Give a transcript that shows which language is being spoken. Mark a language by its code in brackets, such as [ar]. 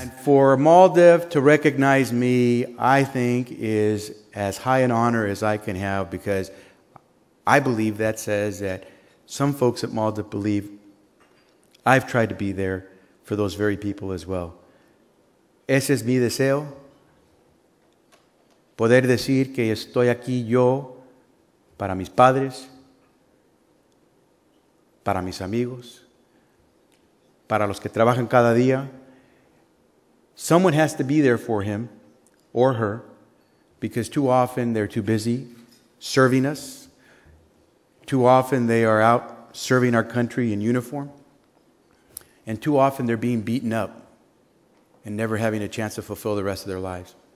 [en] And for MALDEF to recognize me, I think, is as high an honor as I can have, because I believe that says that some folks at MALDEF believe I've tried to be there for those very people as well. [es] Ese es mi deseo, poder decir que estoy aquí yo para mis padres, para mis amigos, para los que trabajan cada día. [en] Someone has to be there for him or her, because too often they're too busy serving us. Too often they are out serving our country in uniform. And too often they're being beaten up and never having a chance to fulfill the rest of their lives.